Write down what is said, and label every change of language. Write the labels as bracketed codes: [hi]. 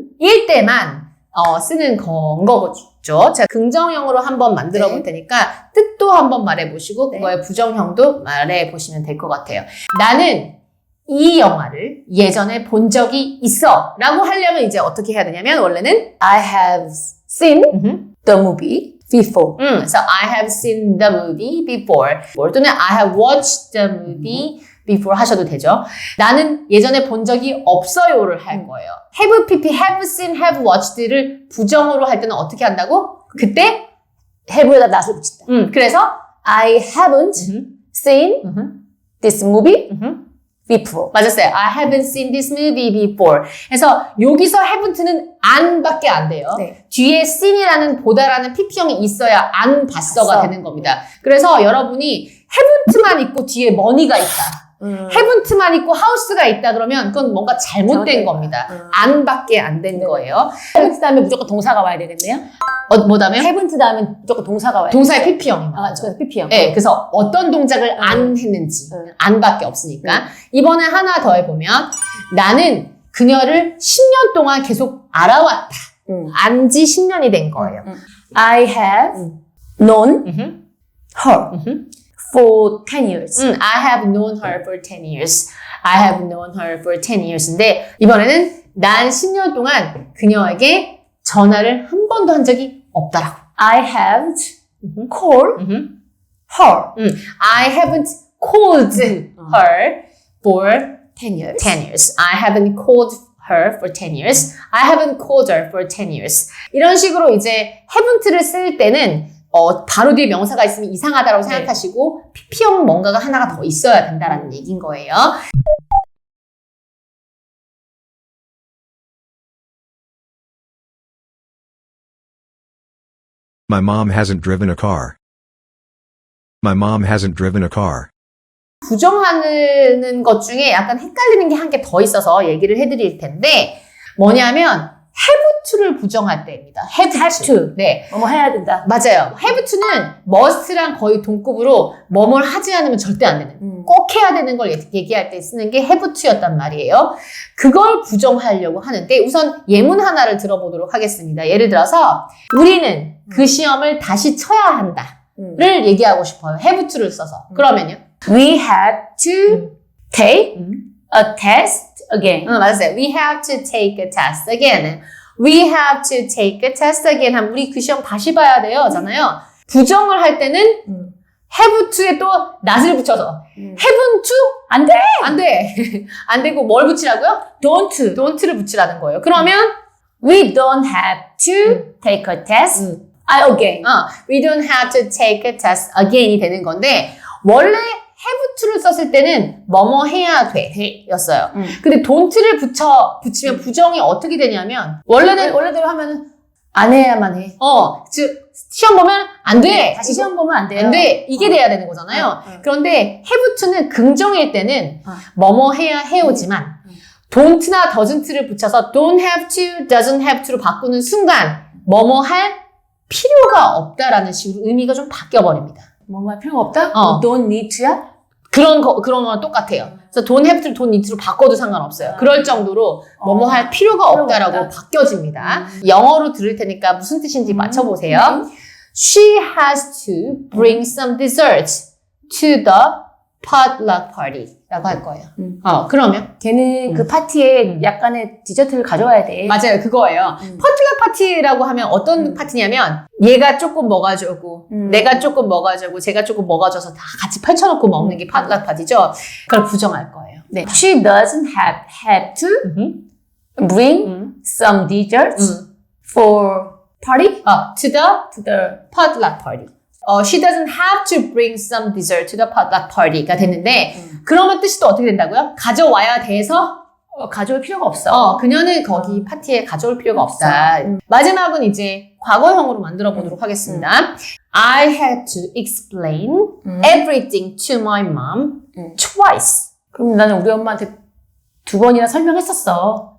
[ko] 일 때만 쓰는 건 거죠. 제가 긍정형으로 한번 만들어 볼 테니까 뜻도 한번 말해보시고 그거의 부정형도 말해보시면 될 것 같아요. 나는 이 영화를 예전에 본 적이 있어 라고 하려면 이제 어떻게 해야 되냐면 원래는 [en] I have seen the movie before. [ko] 그래서 [en] I have seen the movie before [ko] 또는 [en] I have watched the movie before [ko] 하셔도 되죠. 나는 예전에 본 적이 없어요를 할 거예요. have pp, have seen, have watched를 부정으로 할 때는 어떻게 한다고? 그때 have에다 not을 붙인다. 그래서 [en] I haven't seen this movie before. [ko] 맞았어요. [en] I haven't seen this movie before. [ko] 그래서 여기서 haven't는 안밖에 안 돼요. 네. 뒤에 seen이라는 보다라는 pp형이 있어야 안 봤어가 봤어. 되는 겁니다. 그래서 여러분이 haven't만 있고 뒤에 money가 있다. haven't만 있고 house가 있다 그러면 그건 뭔가 잘못된 겁니다. 안밖에 안 된 거예요. haven't 다음에 무조건 동사가 와야 되겠네요. 뭐 다음에? haven't 다음에 무조건 동사가 와야 돼. 동사의 pp형입니다. 저 PP형. 네, 그래서 어떤 동작을 안 했는지 안밖에 없으니까 이번에 하나 더 해보면 나는 그녀를 10년 동안 계속 알아왔다. 안지 10년이 된 거예요. [en] I have known her for 10 years. I have known her for 10 years. I have known her for 10 years [ko] 인데 이번에는 난 10년 동안 그녀에게 전화를 한 번도 한 적이 없다라고. [en] I haven't called her I haven't called her for 10 years. 10 years. I haven't called her for 10 years. I haven't called her for 10 years. [ko] 이런 식으로 이제 haven't를 쓸 때는 바로 뒤에 명사가 있으면 이상하다고 생각하시고 pp형 뭔가가 하나가 더 있어야 된다라는 얘기인 거예요. [en] My mom hasn't driven a car. My mom hasn't driven a car. [ko] 부정하는 것 중에 약간 헷갈리는 게 한 개 더 있어서 얘기를 해드릴 텐데 뭐냐면 have to를 부정할 때입니다. have to. 네. 뭐뭐 해야 된다. 맞아요. have to는 must랑 거의 동급으로 뭐뭘 하지 않으면 절대 안 되는 꼭 해야 되는 걸 얘기할 때 쓰는 게 have to였단 말이에요. 그걸 부정하려고 하는데 우선 예문 하나를 들어보도록 하겠습니다. 예를 들어서 우리는 그 시험을 다시 쳐야 한다를 얘기하고 싶어요. have to를 써서. 그러면요. [en] We have to take a test again. [ko] 맞았어요. [en] We have to take a test again. We have to take a test again [ko] 하면 우리 그 시험 다시 봐야 돼요. 잖아요. 부정을 할 때는 have to에 또 not을 붙여서 haven't to? 안 돼! 안 돼. 안 되고 뭘 붙이라고요? Don't를 붙이라는 거예요. 그러면 [en] We don't have to take a test again. We don't have to take a test again [ko] 이 되는 건데 원래 have to를 썼을 때는 뭐뭐 해야 돼 였어요. 근데 don't를 붙이면 부정이 어떻게 되냐면 원래대로 하면 안 해야만 해. 즉 시험 보면 안 돼. 다시 시험 보면 안 돼요. 안 돼. 이게 돼야 되는 거잖아요. 그런데 have to는 긍정일 때는 뭐뭐 해야 해오지만 don't나 doesn't를 붙여서 don't have to, doesn't have to로 바꾸는 순간 뭐뭐 할 필요가 없다라는 식으로 의미가 좀 바뀌어버립니다. 뭐뭐 할 필요가 없다? [en] Don't need to [ko] 야? 그런 거랑 똑같아요. 그래서 don't have to, don't need to로 바꿔도 상관없어요. 그럴 정도로 뭐뭐 할 필요가 없다라고 바뀌어집니다. 영어로 들을 테니까 무슨 뜻인지 맞춰보세요. [en] She has to bring some desserts to the potluck party [ko] 라고 할 거예요. 그러면? 걔는 그 파티에 약간의 디저트를 가져와야 돼. 맞아요. 그거예요. 퍼틀락 파티라고 하면 어떤 파티냐면 얘가 조금 뭐 가져오고 내가 조금 뭐 가져오고 제가 조금 뭐 가져서 다 같이 펼쳐놓고 먹는 게 퍼틀락 파티죠. 그걸 부정할 거예요. 네. [en] She doesn't have to bring some desserts for party? to the potluck party. She doesn't have to bring some dessert to the potluck party가 [ko] 됐는데 그러면 뜻이 또 어떻게 된다고요? 가져와야 돼서 가져올 필요가 없어. 그녀는 거기 파티에 가져올 필요가 없다. 마지막은 이제 과거형으로 만들어 보도록 하겠습니다. [en] I had to explain everything to my mom twice. [ko] 그럼 나는 우리 엄마한테 2번이나 설명했었어.